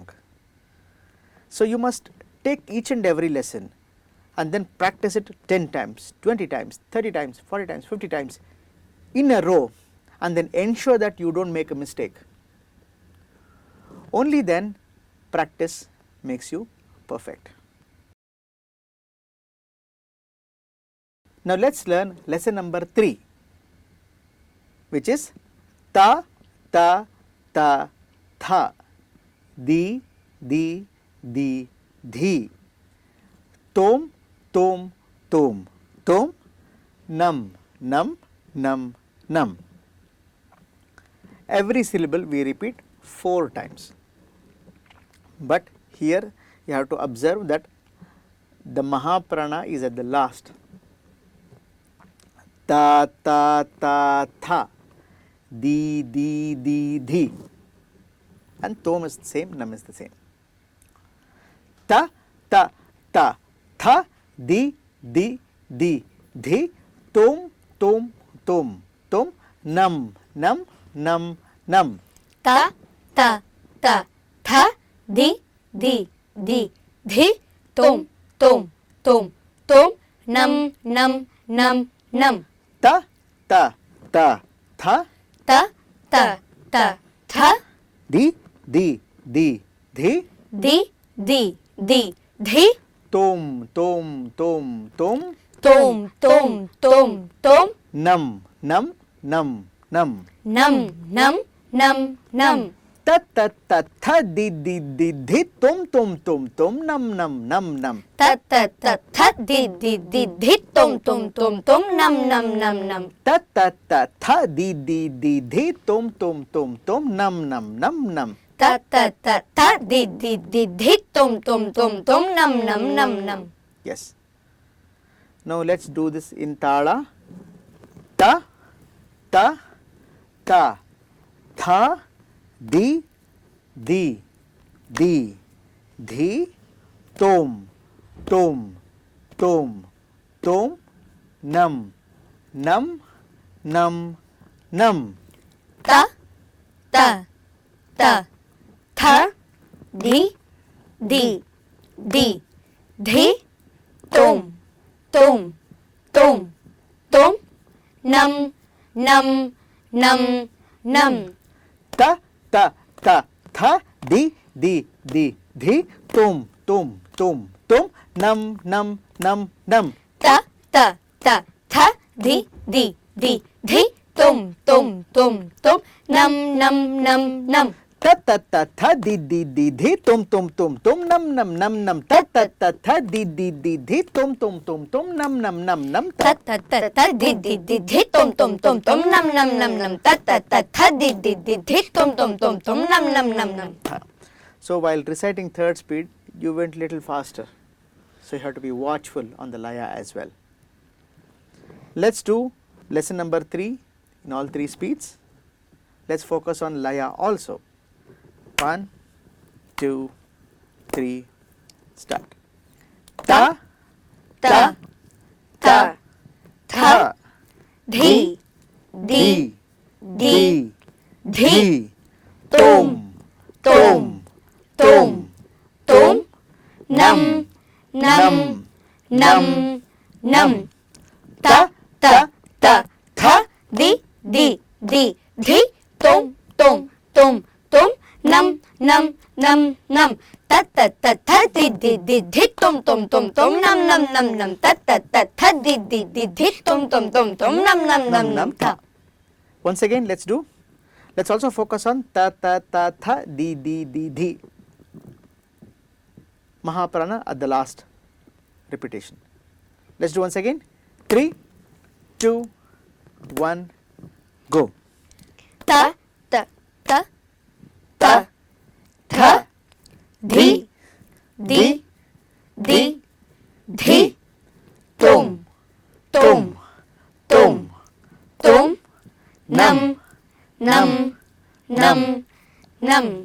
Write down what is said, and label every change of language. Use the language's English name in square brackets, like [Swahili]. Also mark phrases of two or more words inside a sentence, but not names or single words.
[English] So you must take each and every lesson and then practice it 10 times, 20 times, 30 times, 40 times, 50 times in a row, and then ensure that you don't make a mistake. Only then practice makes you perfect. Now let's learn lesson number 3, which is ta, ta, ta, tha, di, di, di, dhi, tom, tom, tom, tom, nam, nam, nam, nam. Every syllable we repeat 4 times. But here you have to observe that the Mahaprana is at the last. Ta, ta, ta, tha, di, di, di, dhi. And tom is the same, nam is the same. Ta, ta, ta, tha, di, di, di, dhi, tom, tom, tom, tom, nam, nam, nam, nam. Ta, ta, ta, tha, di, di, di, dhi, tom, tom, tom, tom, nam, nam, nam, nam. Ta, ta, ta, tha, Ta, ta, ta, tha, di, di, di, dhi, di, di, di, dhi, tom, tom, tom, tom, tom, tom, tom, tom, nam, nam, nam, nam. nam, nam, nam, nam. Ta, ta, ta, tha, di, di, di, dhi, tom, tom, tom, tom, nam, nam, nam, nam. Ta, ta, ta, tha, di, di, di, dhi, tom, tom, tom, tom, nam, nam, nam, nam. Ta, ta, ta, tha, di, di, di, dhi, tom, tom, tom, tom, nam, nam, nam, nam. Ta, ta, ta, tha, di, di, di, dhi, tom, tom, tom, tom, nam, nam, nam, nam. Yes. Now let's do this in Tala. Ta, ta, ta, tha, di, di, di, dhi, tom, tom, tom, tom, nam, nam, nam, nam. Ta, ta, ta, tha, di, di, di, dhi, tom, tom, tom, tom, nam, nam, nam, nam. Ta, ta, ta, tha, di, di, di, dhi, tom, tom, tom, tom, nam, nam, nam, nam. Ta, ta, ta, tha, di, di, di, dhi, tom, tom, tom, tom, nam, nam, nam, nam. Ta, ta, ta, tha, di, di, di, dhi, tom, tom, tom, tom, nam, nam, nam, nam. Ta, ta, ta, tha, di, di, di, dhi, tom, tom, tom, tom, nam, nam, nam, nam. Ta, ta, ta, ta, di, di, di, dhi, tom, tom, tom, tom, nam, nam, nam, nam. Ta, ta, ta, tha, di, di, di, dhi, tom, tom, tom, tom, nam, nam, nam, nam. So while reciting third speed, you went little faster. So you have to be watchful on the laya as well. Let's do lesson number 3 in all 3 speeds. Let's focus on laya also. 1, 2, 3, start. Ta, Ta, ta, tha, di, di, di, dhi, tom, tom, tom, tom, nam, nam, nam, nam. Ta, ta, ta, tha, di, di, di, dhi, tom, tom, tom, tom, nam, nam, nam, nam. Ta, ta, ta, tha, di, di, di, dhi, tom, tom, tom, tom, nam, nam, nam, nam. Ta, ta, ta, tha, di, di, di, dhi, tom, tom, tom, tom, nam, nam, nam, nam, tha. Once again, let's do. Let's also focus on ta, ta, ta, tha, di, di, di, dhi. Mahaprana at the last repetition. Let's do once again. 3, 2, 1, go. Ta, ta, ta, ta, tha, di, di, di, dhi, tom, tom, tom, tom, nam, nam, nam, nam.